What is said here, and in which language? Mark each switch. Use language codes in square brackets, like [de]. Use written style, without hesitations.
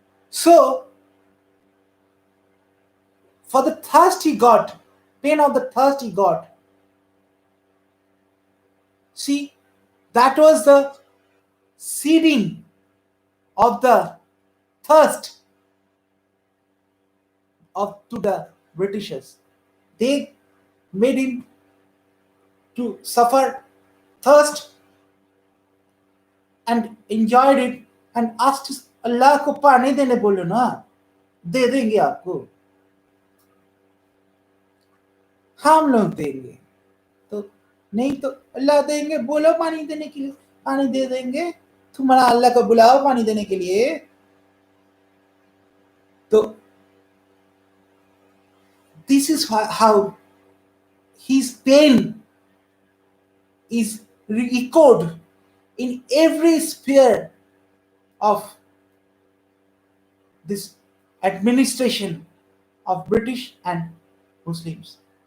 [en] So, for the thirst he got, pain of the thirst he got, see, that was the seeding of the thirst to the Britishers. They made him to suffer thirst and enjoyed it and asked Allah [hi] को पानी देने बोलो ना, दे देंगे आपको, हम लोग देंगे, तो नहीं तो अल्लाह देंगे, बोलो पानी देने के लिए, पानी दे देंगे, तुम्हारा अल्लाह को बुलाओ पानी देने के लिए. तो [en] this is how his pain is echoed in every sphere of this administration of British and Muslims.